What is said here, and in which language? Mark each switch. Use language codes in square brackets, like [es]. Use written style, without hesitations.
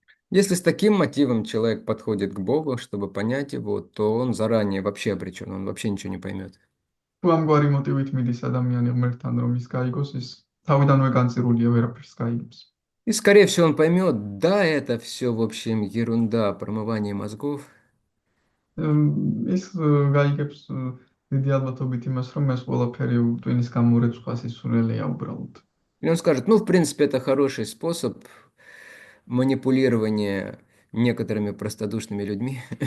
[ru] Если с таким мотивом человек подходит к Богу, чтобы понять его, то он заранее вообще обречен, он вообще ничего не поймет. [ka] თუ ამგვარი მოტივით მიდის ადამიანი ღმერთთან, რომ ის გაიგოს, ის თავიდანვე განწირულია, ვერაფერს გაიგებს. [ru] И, скорее всего, он поймет, да, это все, в общем, ерунда, промывание мозгов. [ka] ის გაიგებს დიდი ალბათობით იმას, რომ ეს ყველაფერი ტვინის გამორეცხვას ისურელია უბრალოდ. [ru] И он скажет, ну, в принципе, это хороший способ манипулирования некоторыми простодушными людьми.